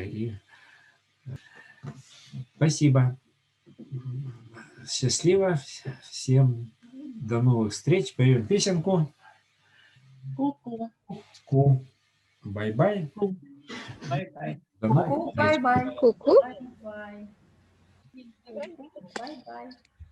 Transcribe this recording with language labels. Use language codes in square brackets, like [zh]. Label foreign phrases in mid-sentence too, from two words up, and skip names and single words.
[ru] И спасибо. Счастливо. Всем до новых встреч. Поем песенку. Ку-ку. Ку. Бай-бай. Бай-бай. До новых встреч. Бай-бай. Ку-ку. Бай-бай. Бай-бай.